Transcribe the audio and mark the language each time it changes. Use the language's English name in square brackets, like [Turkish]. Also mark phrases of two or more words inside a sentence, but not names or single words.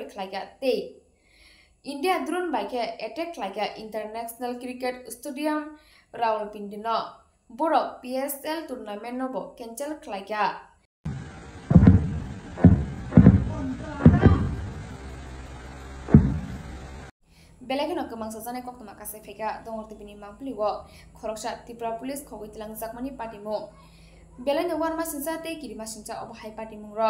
[Kok Borok] khlaiga te India drone by attack like [English] international cricket stadium [Kok Borok] Rawalpindi no boro PSL tournament no bo cancel khlaiga Belagino kamang sajane koktoma kase feka dongorti bini mampliwo Khoroksha Tripura police khogoi tilang jakmani party mo Belano warma sinsa te kirima sinsa obhai party mo ro